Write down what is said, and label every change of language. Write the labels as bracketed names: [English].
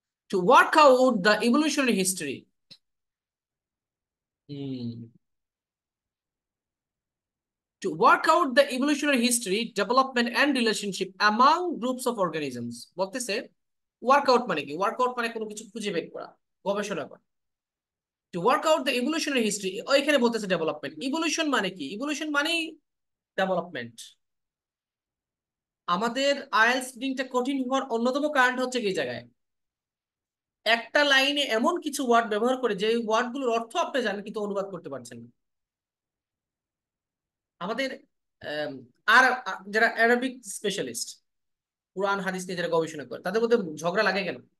[English] To work out the evolutionary history. To work out the evolutionary history, development, and relationship among groups of organisms. [Bangla] বলতেছে workout মানে কি? Workout মানে কোনো কিছু খুঁজে বের করা, গবেষণা করা। [English] To work out the evolutionary history, [Bangla] ওইখানে বলতেছে ডেভেলপমেন্ট। ইভলিউশন মানে কি? ইভলিউশন মানেই ডেভেলপমেন্ট। আমাদের আইএলটিএস রিডিংটা কঠিন হওয়ার অন্যতম কারণ হচ্ছে কি জায়গায় একটা লাইনে এমন কিছু ওয়ার্ড ব্যবহার করে যে ওয়ার্ড গুলোর অর্থ আপনি জানেন কিন্তু অনুবাদ করতে পারছেন না। আমাদের আর যারা অ্যারাবিক স্পেশালিস্ট, কোরআন হাদিস নিয়ে যারা গবেষণা করে, তাদের মধ্যে ঝগড়া লাগে কেন?